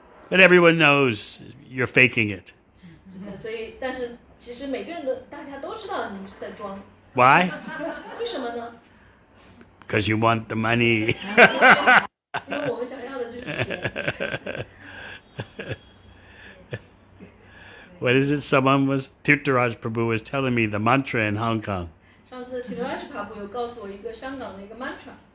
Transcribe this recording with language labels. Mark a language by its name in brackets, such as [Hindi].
[English] But everyone knows you're faking it. [Chinese] 所以，但是其实每个人大家都知道你是在装， [English] Why? [Chinese] 为什么呢？ [English] Because you want the money. [Chinese] 因为我们想要的就是钱。 [English] What is it? Tirtharaj Prabhu was telling me the mantra in Hong Kong. [Chinese] 上次 Tirtharaj Prabhu 有告诉我一个香港的一个 mantra，